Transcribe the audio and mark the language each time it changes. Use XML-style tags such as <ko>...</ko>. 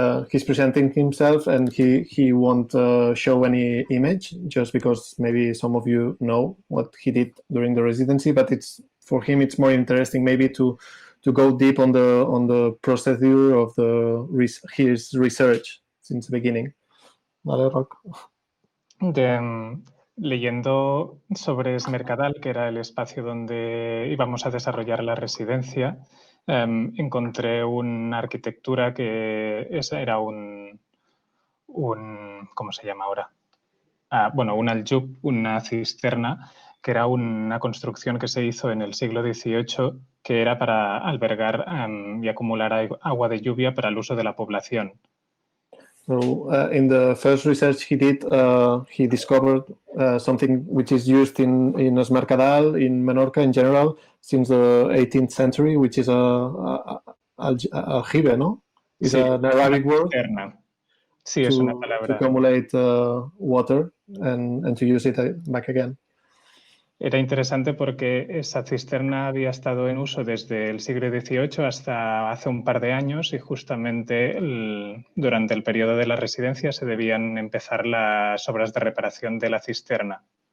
<en>He's presenting himself and he won't show any image just because maybe some of you know what he did during the residency, but for him it's more interesting maybe to go deep on the procedure of his research since the beginning.</en> <es>Vale, Roc. Leyendo sobre Esmercadal, que era el espacio donde íbamos a desarrollar la residencia, encontré una arquitectura que era un ¿cómo se llama ahora? Un aljub, una cisterna, que era una construcción que se hizo en el siglo XVIII, que era para albergar y acumular agua de lluvia para el uso de la población.</es> <en>So in the first research he did, he discovered something which is used in Esmercadal, in Menorca in general, since the 18th century, which is aljibe,</en> <es>¿no?</es> <en>It's an Arabic word.</en> <es>Sí, es una palabra.</es> <en>To accumulate water and to use it back again.</en> <es>Era interesante porque esa cisterna había estado en uso desde el siglo XVIII hasta hace un par de años y justamente durante el periodo de la residencia se debían empezar las obras de reparación de la cisterna.</es>